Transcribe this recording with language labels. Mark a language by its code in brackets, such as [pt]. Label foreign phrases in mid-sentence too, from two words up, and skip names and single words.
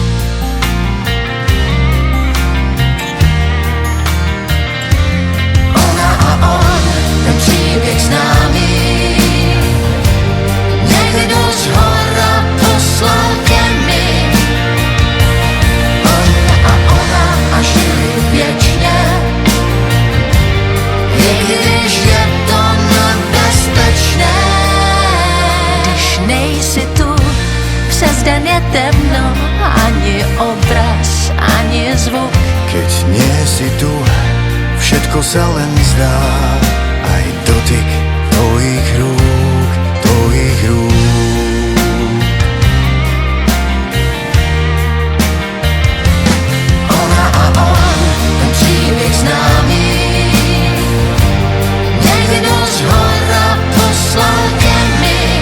[cs] Ona a on, ten příběh známý, někdo z hora poslal tě mi. Ona a ona a žili věčně, i když je to nebezpečné. Když nejsi tu, přes den je temno, ani obraz, ani zvuk. [sk] Keď nie si tu, všetko sa len zdá, aj dotyk tvojich rúk, tvojich rúk. [cs] Ona a on, ten příběh známý, někdo z hora poslal tě mi.